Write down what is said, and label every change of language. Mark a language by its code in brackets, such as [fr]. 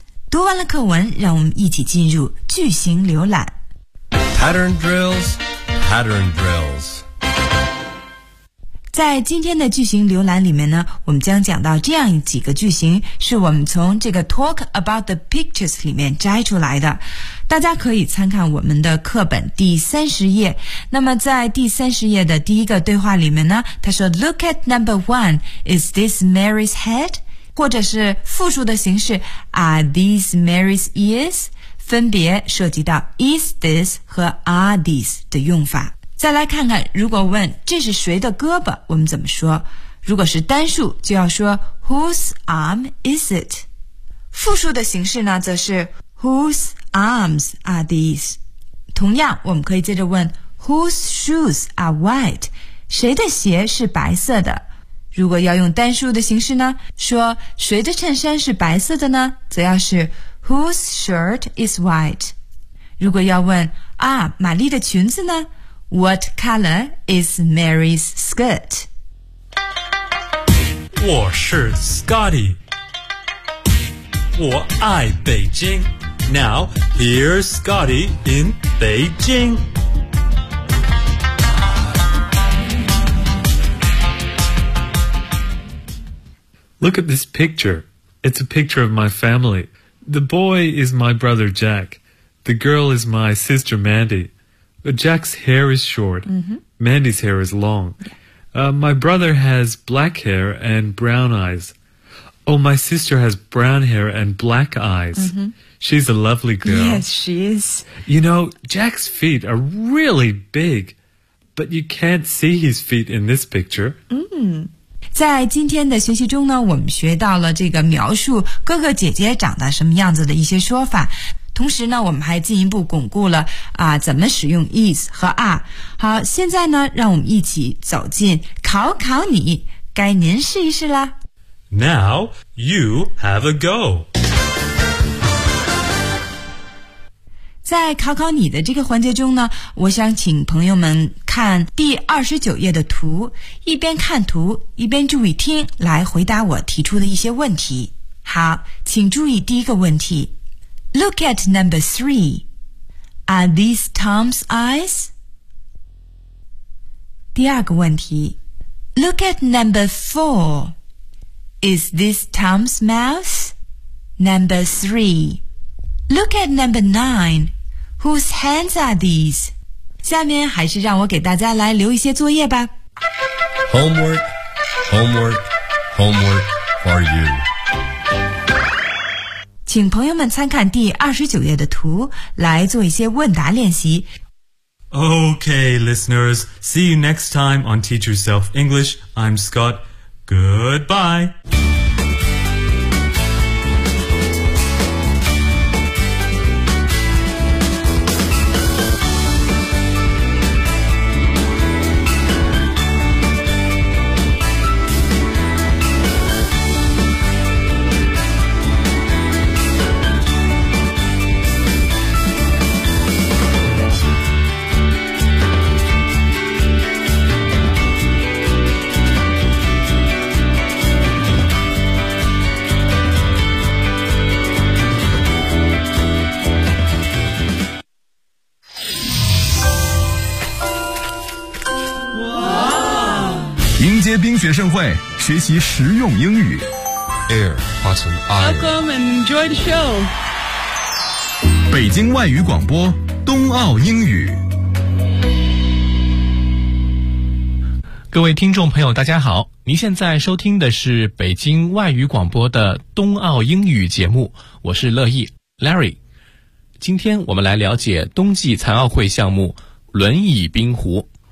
[zh] 读完了课文，让我们一起进入句型浏览。 [en] Pattern drills, pattern drills. [zh] 在今天的句型浏览里面呢，我们将讲到这样几个句型，是我们从这个 [en] talk about the pictures [zh] 里面摘出来的。大家可以参看我们的课本第30页。那么在第30页的第一个对话里面呢，他说 [en] Look at number one, is this Mary's head? [zh] 或者是复数的形式 [en] Are these Mary's ears? [zh] 分别涉及到 Is this 和 Are these 的用法。再来看看，如果问这是谁的胳膊，我们怎么说？如果是单数，就要说 [en] Whose arm is it? [zh] 复数的形式呢，则是 [en] Whose arms are these? [zh] 同样，我们可以接着问 [en] Whose shoes are white? [zh] 谁的鞋是白色的？如果要用单数的形式呢？说谁的衬衫是白色的呢？则要是 [en] Whose shirt is white? [zh] 如果要问啊，玛丽的裙子呢？ [en] What color is Mary's skirt? [zh] 我是 [en] Scotty [zh] 我爱北京 [en] Now, here's Scotty in Beijing. Look at this picture. It's a picture of my family. The boy is my brother Jack. The girl is my sister Mandy. Jack's hair is short. Mm-hmm. Mandy's hair is long. My brother has black hair and brown eyes. Oh, my sister has brown hair and black eyes. Mm-hmm. She's a lovely girl. Yes, she is. You know, Jack's feet are really big, but you can't see his feet in this picture. [zh] 在今天的学习中呢，我们学到了这个描述哥哥姐姐长得什么样子的一些说法。同时呢，我们还进一步巩固了怎么使用 is 和 are。好，现在呢，让我们一起走进考考你，该您试一试啦。 [en] Now you have a go. [zh] 在考考你的这个环节中呢，我想请朋友们看第29页的图，一边看图，一边注意听，来回答我提出的一些问题。好，请注意第一个问题。 [en] Look at number three. Are these Tom's eyes? [zh] 第二个问题。 [en] Look at number four. Is this Tom's mouth? Number three. Look at number nine. Whose hands are these? [zh] 下面还是让我给大家来留一些作业吧。 [en] Homework, homework, homework for you. [zh] 请朋友们参看第29页的图，来做一些问答练习。 [en] Okay, listeners, see you next time on Teach Yourself English. I'm Scott. Goodbye. [zh] 迎接冰雪盛会，学习实用英语。 [en] Air, Button, Air. Welcome and enjoy the show. [zh] 北京外语广播，冬奥英语。各位听众朋友大家好，您现在收听的是北京外语广播的冬奥英语节目，我是乐意 Larry。今天我们来了解冬季残奥会项目轮椅冰壶。